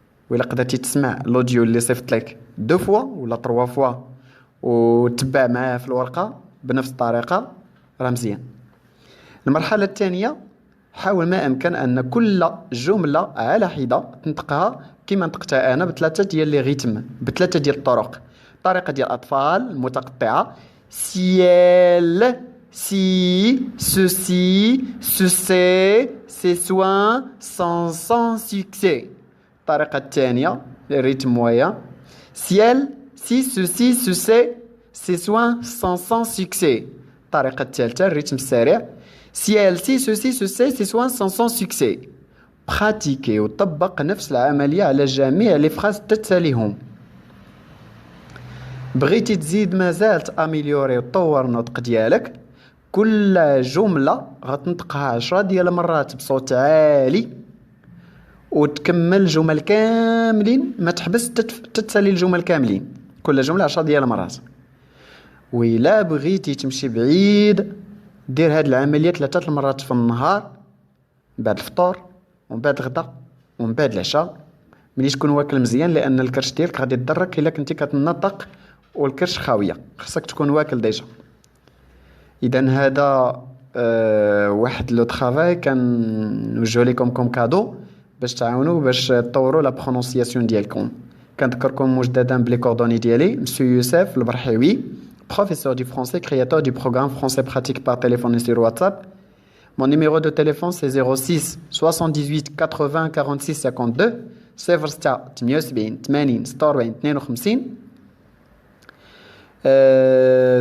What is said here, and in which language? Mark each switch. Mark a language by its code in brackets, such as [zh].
[ar] وإلا قدرتي تسمع الاوديو اللي صيفط لك 2 فوا ولا 3 فوا وتبع معاه في الورقه بنفس الطريقه راه مزيان. المرحله الثانيه حاول ما امكن ان كل جمله على حده تنطقها كما نطقتها انا بثلاثه ديال لي ريتم، بثلاثه ديال الطرق. طريقه ديال الاطفال متقطعه. [fr] ciel, si, ceci, ceci, ces soins sont sans succès. [ar] الطريقه الثانيه الريتم مويا. [fr] ciel, si, ceci, ceci, ces soins sont sans succès. [ar] الطريقه الثالثه الريتم السريع. [fr] ciel, si, ceci, ceci, ces soins sont sans succès. [ar] pratiquer وطبق نفس العملية على جميع لي فراز تتساليهم. بغيتي تزيد مازال تاميليوري وتطور النطق ديالك، كل جملة غتنطقها 10 ديال المرات بصوت عالي وتكمل جمل كاملين، ما تحبس تتسالي الجمل كاملين، كل جملة 10 ديال المرات. وإلا بغيتي تمشي بعيد دير هاد العملية 3 المرات في النهار، بعد الفطور ومن بعد الغدا ومن بعد العشاء، ملي تكون واكل مزيان، لان الكرش ديالك غادي يضرك الا كنتي كتنطق والكرش خاويه، خصك تكون واكل ديجا. اذا هذا واحد لو طرافاي كنوجهو لكم كوم كادو باش تعاونوا باش تطوروا لا برونونسياسيون ديالكم. [fr] كنذكركم مجددا بلي كوردوني ديالي مسيو يوسف البرحيوي، professeur du français, créateur du programme français pratique par téléphone et sur WhatsApp. Mon numéro de téléphone c'est 06 78 80 46 52 06 78 80 46 52.